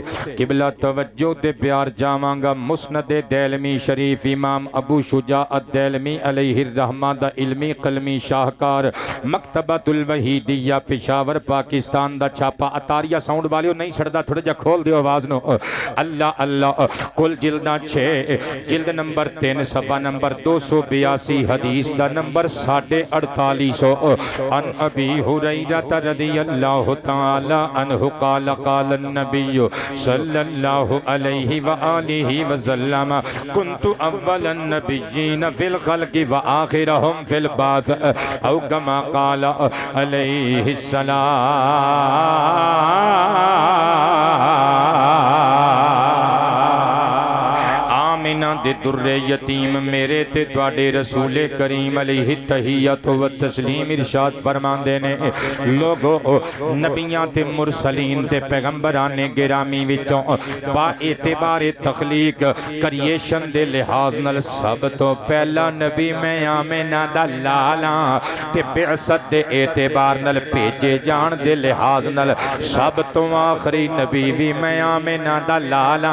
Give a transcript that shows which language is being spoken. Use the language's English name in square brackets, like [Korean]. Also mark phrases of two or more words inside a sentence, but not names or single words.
[Punjabi] قبلہ توجہ تے پیار جاوانگا مسند دیلمی شریف امام ابو شجاع الدیلمی [Arabic] عليه الرحمة [Punjabi] دا علمی قلمی شاہکار مکتبۃ الوحیدیہ پشاور پاکستان دا چھاپا عطاریہ ساؤنڈ والیو نہیں چھڈدا، تھوڑا جا کھول دیو آواز نو. اللہ اللہ کل جلدا 6 جلد نمبر 3 صفحہ نمبر 282 حدیث دا نمبر 4850 [Arabic] عن أبي هريرة رضي الله الله تعالى عنه قال قال النبي صلى الله عليه وآله وسلم كنت أول النبيين في الخلق وآخرهم في البعث أو كما قال عليه السلام. [Punjabi] آمنہ دے درِ یتیم میرے تے تہاڈے رسولِ کریم [Arabic] عليه التحية والتسليم [Punjabi] इरशाद فرماندے نے لوگو نبیاں تے مرسلین تے پیغمبراں نے گرامی وچوں با اعتبارِ تخلیق کریئیشن دے لحاظ نال سب توں پہلا نبی میں آمنہ دا لالا تے بعثت دے اعتبار نال بھیجے جان دے لحاظ نال سب توں آخری نبی بھی میں آمنہ دا لالا.